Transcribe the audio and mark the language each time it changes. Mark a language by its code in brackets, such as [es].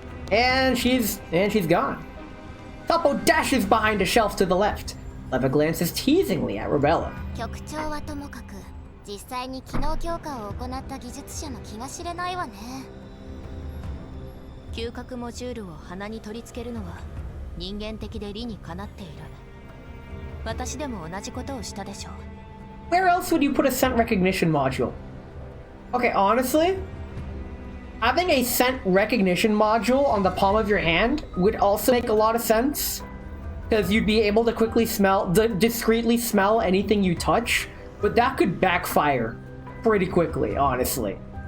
[en] And she's gone. Sapo dashes behind a shelf to the left. Leva glances teasingly at Rebella. [ja] 局長はともかく実際に機能強化を行った技術者の気が知れないわね。嗅覚モジュールを鼻に取り付けるのは人間的で理にかなっている。私でも同じことをしたでしょう。 [en] Where else would you put a scent recognition module? Okay, honestly, having a scent recognition module on the palm of your hand would also make a lot of sense, because you'd be able to quickly discreetly smell anything you touch, but that could backfire pretty quickly, honestly.